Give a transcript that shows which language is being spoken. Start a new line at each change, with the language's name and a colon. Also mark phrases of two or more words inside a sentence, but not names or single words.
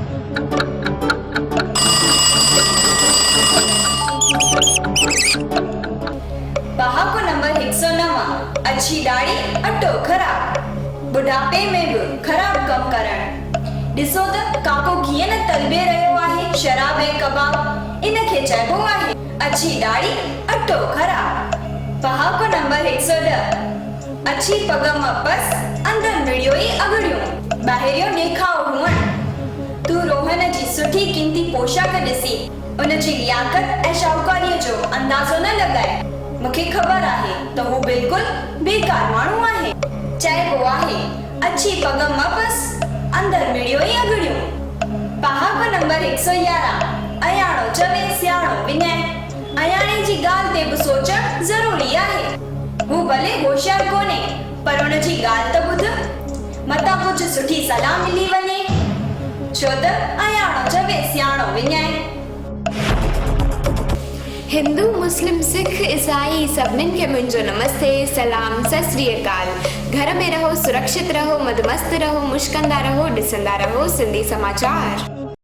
Sindhi: पहाको नंबर 109। अच्छी दाढ़ी अटो ख़राब। बुढ़ापे में बि ख़राब कम करण। ॾिसो त काको कीअं न तलबे रहियो आहे शराब ऐं कबाब। इन खे चइबो आहे अच्छी दाढ़ी अटो ख़राब। पहाको नंबर 110। अच्छी पग मपस अंदर मिड़ियो ई अगड़ियो। ॿाहिरियो ॾेखाव हुअण। तू रोहन जी सुठी कीमती पोशाक ॾिसी उन जी लियाकत ऐं शाहूकारीअ जो अंदाज़ो न लॻाए। मूंखे ख़बर आहे त हू बिल्कुलु बेकार माण्हू आहे। चइबो आहे अच्छी पग मपस अंदर मिड़ियो ई अगड़ियो। पहाको नंबर 111। अयाणो चवे सियाणो विञाए। अयाणे जी ॻाल्हि ते बि सोचणु ज़रूरी आहे। हू भले होशियार कोन्हे पर उन जी ॻाल्हि त ॿुध। मतां कुझु सुठी सलाह मिली वञे छो त अयाणो चवे सियाणो विञाए। हिंदू मुस्लिम सिख ईसाई सभिनीनि खे मुंहिंजो नमस्ते सलाम
Punjabi: सत श्री अकाल।
Sindhi: घर में रहो, सुरक्षित रहो, मदमस्त रहो, मुश्कंदा रहो, ॾिसंदा रहो सिंधी समाचार।